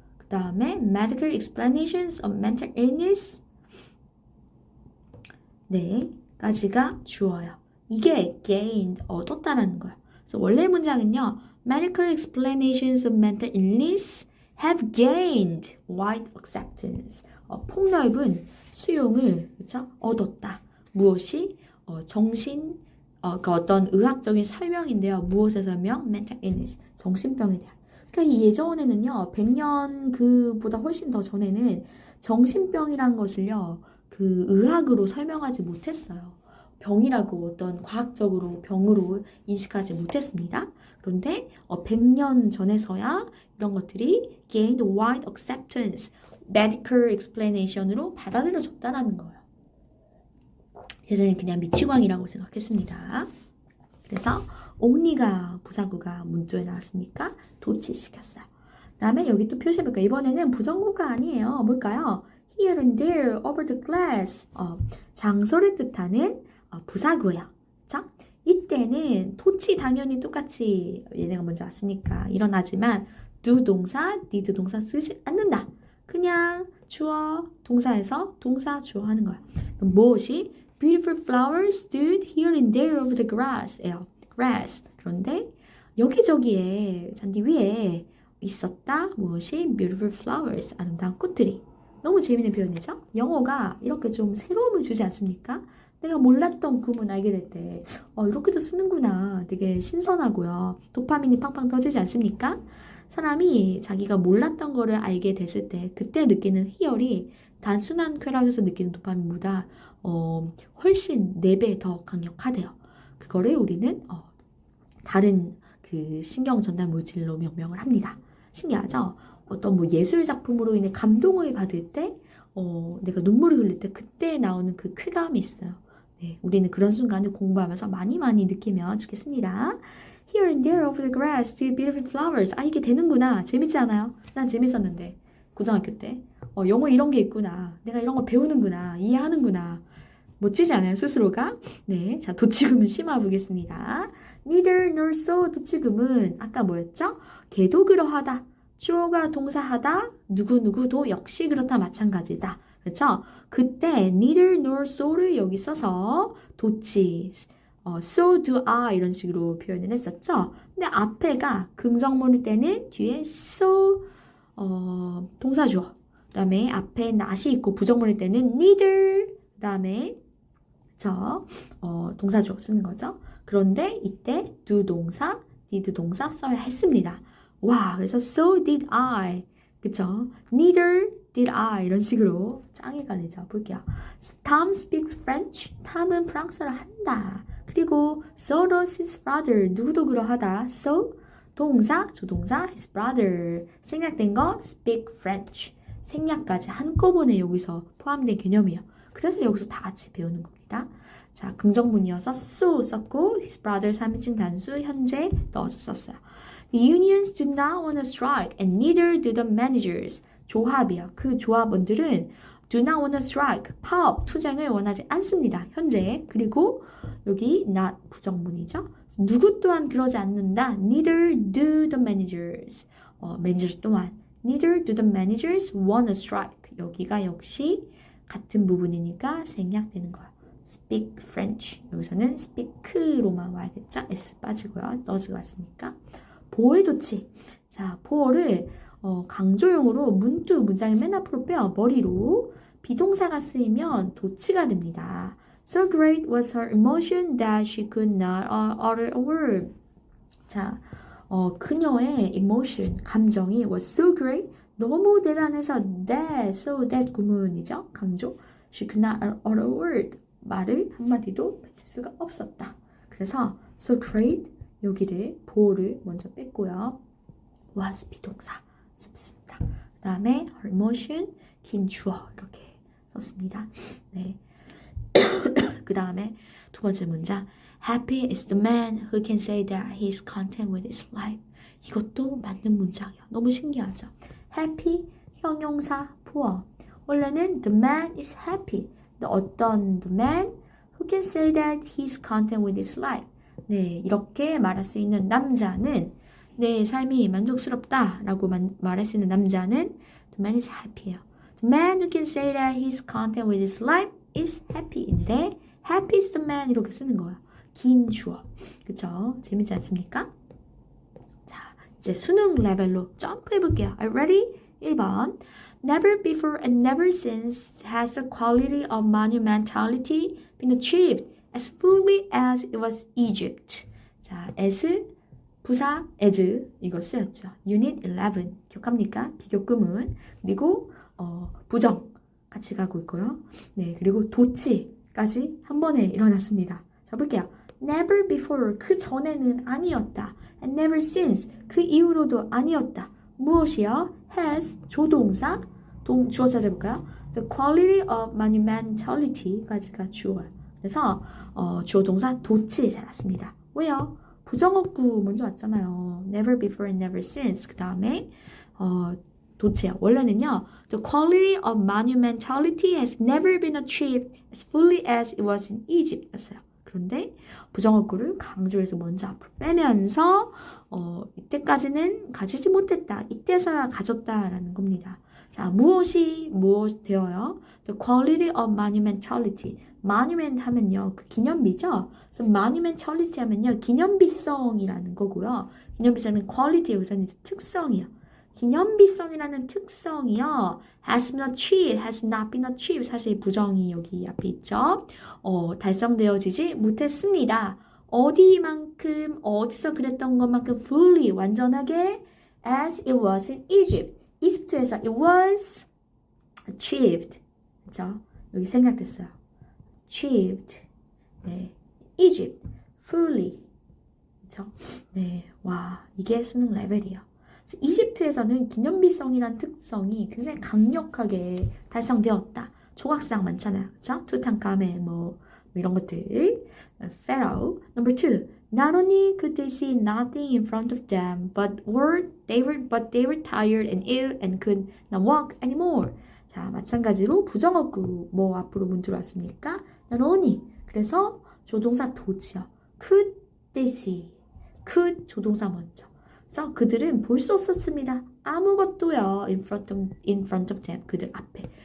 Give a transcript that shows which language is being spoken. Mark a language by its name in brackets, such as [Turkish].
[Korean] 그 다음에 [English] medical explanations of mental illness [Korean] 까지가 주어요. 이게 gained 얻었다라는 거예요. 그래서 원래 문장은요. [English] medical explanations of mental illness have gained wide acceptance. [Korean] 폭넓은 수용을 그쵸? 얻었다. 무엇이? 정신 그 어떤 의학적인 설명인데요. 무엇의 설명? mental illness. 정신병에 대한. 그러니까 이 예전에는요. 100년 그보다 훨씬 더 전에는 정신병이란 것을요. 그 의학으로 설명하지 못했어요. 병이라고 어떤 과학적으로 병으로 인식하지 못했습니다. 그런데 100년 전에서야 이런 것들이 [English] gained wide acceptance, medical explanation [Korean] 으로 받아들여졌다라는 거예요. 예전엔 그냥 미치광이라고 생각했습니다. 그래서 only가 부사구가 문조에 나왔으니까 도치시켰어요. 그 다음에 여기 또 표시해볼까요? 이번에는 부정구가 아니에요. 뭘까요? [English] Here and there, over the glass. [Korean] 장소를 뜻하는 부사구예요. 그쵸? 이때는 도치 당연히 똑같이 얘네가 먼저 왔으니까 일어나지만 do 동사, did 동사 쓰지 않는다. 그냥 주어, 동사에서 동사 주어 하는 거야. 그럼 무엇이? [English] Beautiful flowers stood here and there over the grass. grass. [Korean] 그런데 여기저기에 잔디 위에 있었다. 무엇이? [English] beautiful flowers. [Korean] 아름다운 꽃들이. 너무 재미있는 표현이죠? 영어가 이렇게 좀 새로움을 주지 않습니까? 내가 몰랐던 구문 알게 될 때, 이렇게도 쓰는구나. 되게 신선하고요. 도파민이 팡팡 터지지 않습니까? 사람이 자기가 몰랐던 거를 알게 됐을 때, 그때 느끼는 희열이 단순한 쾌락에서 느끼는 도파민보다, 훨씬 4배 더 강력하대요. 그거를 우리는, 다른 그 신경 전달 물질로 명명을 합니다. 신기하죠? 어떤 뭐 예술 작품으로 인해 감동을 받을 때, 내가 눈물을 흘릴 때 그때 나오는 그 쾌감이 있어요. 네, 우리는 그런 순간을 공부하면서 많이 느끼면 좋겠습니다. [English] Here and there over the grass, see beautiful flowers. [Korean] 아, 이게 되는구나. 재밌지 않아요? 난 재밌었는데. 고등학교 때. 영어 이런 게 있구나. 내가 이런 거 배우는구나. 이해하는구나. 멋지지 않아요? 스스로가? 네, 자, 도치금은 심화 보겠습니다. Neither nor so 도치금은 아까 뭐였죠? 걔도 그러하다. 주어가 동사하다. 누구누구도 역시 그렇다 마찬가지다. 그렇죠? 그때 neither nor so를 여기 써서 도치, [English] so do I [Korean] 이런 식으로 표현을 했었죠. 근데 앞에가 긍정문일 때는 뒤에 so 동사 주어. 그다음에 앞에 not이 있고 부정문일 때는 neither. 그다음에 동사 주어 쓰는 거죠. 그런데 이때 do 동사, did 동사 써야 했습니다. [English] 와, 그래서 so did I. 그쵸? Neither did I. [Korean] 이런 식으로 짱 헷갈리죠. [English] 볼게요. Tom speaks French. [Korean] 탐은 프랑스어를 한다. [English] 그리고 so does his brother. [Korean] 누구도 그러하다. [English] So 동사, 조동사, his brother. [Korean] 생략된 거 speak French. 생략까지 한꺼번에 여기서 포함된 개념이에요. 그래서 여기서 다 같이 배우는 겁니다. 자, 긍정문이어서 so 썼고 his brother 3인칭 단수 현재 넣어서 썼어요. [English] The unions do not want to strike and neither do the managers. [Korean] 조합이요. [English] 그 조합원들은 do not want to strike. [Korean] 파업, 투쟁을 원하지 않습니다. 현재. 그리고 여기 not 부정문이죠. 누구 또한 그러지 않는다. [English] Neither do the managers. [Korean] 매니저 또한 [English] neither do the managers want to strike. [Korean] 여기가 역시 같은 부분이니까 생략되는 거예요. [English] speak French. [Korean] 여기서는 speak로만 와야겠죠? S 빠지고요. does가 왔으니까. 보호의 도치. 자, 보호를 강조용으로 문장의 맨 앞으로 빼요. 머리로. 비동사가 쓰이면 도치가 됩니다. [English] So great was her emotion that she could not utter a word. [Korean] 자, 그녀의 emotion, 감정이 was so great, 너무 대단해서 that, so that 구문이죠. 강조. [English] She could not utter a word. [Korean] 말을 한마디도 뱉을 수가 없었다. 그래서 so great, 여기를 보호를 먼저 뺐고요. was 비동사 썼습니다. 그 다음에 her emotion, 긴 주어 이렇게 썼습니다. 네. 그 다음에 두 번째 문장 [English] Happy is the man who can say that he is content with his life. [Korean] 이것도 맞는 문장이에요. 너무 신기하죠? Happy, 형용사, 보어. 원래는 [English] the man is happy. 어떤 the man who can say that he is content with his life. [Korean] 네, 이렇게 말할 수 있는 남자는 내 삶이 만족스럽다라고 말할 수 있는 남자는 [English] the man is happy [Korean] 예요. [English] The man who can say that he is content with his life is happy인데 happy is the man [Korean] 이렇게 쓰는 거예요. 긴 주어. 그쵸? 재밌지 않습니까? 자, 이제 수능 레벨로 점프해 볼게요. [English] Are you ready? 1번. Never before and never since has the quality of monumentality been achieved as fully as it was Egypt. [Korean] 자, as, 부사, as 이거 쓰였죠. Unit 11 기억합니까? 비교구문. 그리고 부정 같이 가고 있고요. 네, 그리고 도치까지 한 번에 일어났습니다. 자, 볼게요. [English] Never before, [Korean] 그 전에는 아니었다. [English] And never since, [Korean] 그 이후로도 아니었다. 무엇이요? Has, 조동사, 주어 찾아볼까요? [English] The quality of monumentality까지가 주어요. [Korean] 그래서 주어 동사 도치 잘 왔습니다. 왜요? 부정어구 먼저 왔잖아요. [English] Never before and never since. [Korean] 그 다음에 도치요. 원래는요. [English] The quality of monumentality has never been achieved as fully as it was in Egypt 였어요. [Korean] 그런데 부정어구를 강조해서 먼저 앞으로 빼면서 이때까지는 가지지 못했다. 이때서야 가졌다라는 겁니다. 자, 무엇이 무엇 되어요? [English] The quality of monumentality. [Korean] monument 하면요. 그 기념비죠? 그래서 monumentality 하면요. 기념비성이라는 거고요. 기념비성은 quality 여기서는 특성이요. 기념비성이라는 특성이요. [English] has been achieved, has not been achieved. [Korean] 사실 부정이 여기 앞에 있죠. 달성되어지지 못했습니다. 어디만큼, 어디서 그랬던 것만큼 fully, 완전하게 [English] as it was in Egypt. [Korean] 이집트에서 [English] it was achieved. [Korean] 그렇죠? 여기 생략됐어요. achieved. 네. Egypt. fully. 그렇죠? 네. 와, 이게 수능 레벨이에요. 이집트에서는 기념비성이란 특성이 굉장히 강력하게 달성되었다. 조각상 많잖아요. 그렇죠? 투탕카멘 뭐 이런 것들. Pharaoh. Number 2. [English] Not only could they see nothing in front of them, but they were tired and ill and could not walk anymore. [Korean] 자, 마찬가지로 부정어구 뭐 앞으로 문 들어왔습니까? [English] Not only. [Korean] 그래서 조동사 도치요. [English] Could they see. [Korean] could 조동사 먼저. 그래서 그들은 볼 수 없었습니다. 아무것도요. in front of them. 그들 앞에.